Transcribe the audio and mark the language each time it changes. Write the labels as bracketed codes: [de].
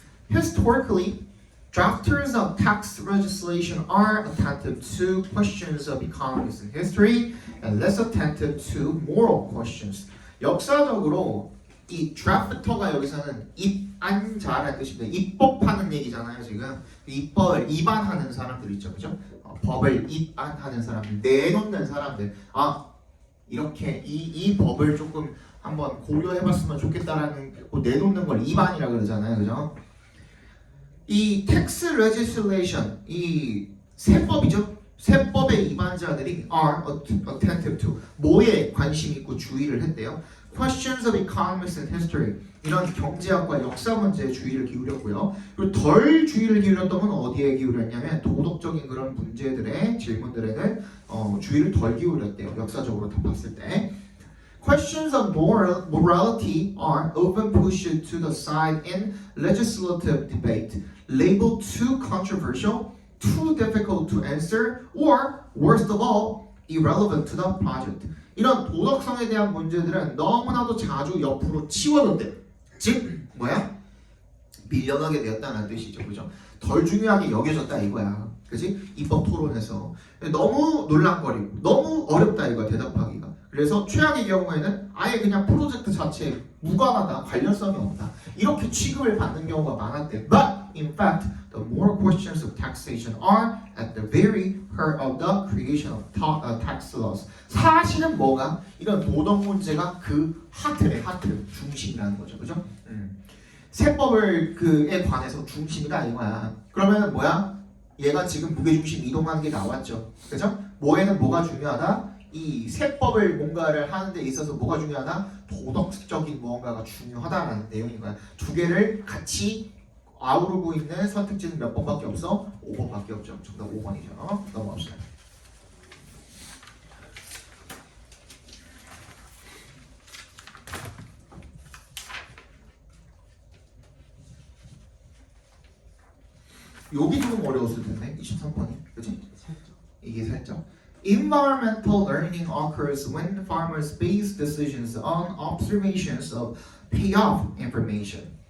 [en] Historically, drafters of tax legislation are attentive to questions of economics and history and less attentive to moral questions. [ko] 역사적으로 이 drafter가 여기서는 입안자라는 뜻입니다. 입법하는 얘기잖아요, 지금. 입법을 입안하는 사람들 있죠, 그죠? 법을 입안하는 사람들, 내놓는 사람들. 이렇게 이 법을 조금 한번 고려해봤으면 좋겠다라는 내놓는 걸 입안이라 그러잖아요, 그죠? 이 tax legislation, 이 세법이죠. 세법의 입안자들이 [en] are attentive to [ko] 뭐에 관심 있고 주의를 했대요. [en] Questions of economics and history [ko] 이런 경제학과 역사 문제에 주의를 기울였고요. 그리고 덜 주의를 기울였던 건 어디에 기울였냐면 도덕적인 그런 문제들의 질문들에는 주의를 덜 기울였대요. 역사적으로 다 봤을 때. [en] Questions of morality are often pushed to the side in legislative debate, labeled too controversial, too difficult to answer, or worst of all, irrelevant to the project. [ko] 이런 도덕성에 대한 문제들은 너무나도 자주 옆으로 치워졌대. 즉 뭐야? 밀려나게 되었다는 뜻이죠, 그죠? 덜 중요하게 여겨졌다 이거야, 그지? 입법 토론에서 너무 놀랑거리고 너무 어렵다 이거야 대답하기가. 그래서 최악의 경우에는 아예 그냥 프로젝트 자체에 무관하다, 관련성이 없다 이렇게 취급을 받는 경우가 많았대. [en] But in fact, the more questions of taxation are at the very heart of the creation of tax laws. [ko] 사실은 뭐가? 이런 도덕 문제가 그 하트래, 하트, 중심이라는 거죠, 그죠? 세법을 그에 관해서 중심이다 이거야. 그러면 뭐야? 얘가 지금 무게중심 이동하는 게 나왔죠, 그죠? 뭐에는 뭐가 중요하다? 이 세법을 뭔가를 하는 데 있어서 뭐가 중요하다? 도덕적인 무언가가 중요하다라는 내용인 거야. 두 개를 같이 아우르고 있는 선택지는 몇 번밖에 없어? 5번밖에 없죠. 정답 5번이죠. 넘어갑시다. 여기 조금 어려웠을 텐데 23번이, 그치? 이게 살짝 [en] Environmental learning occurs when farmers base decisions on observations of payoff information.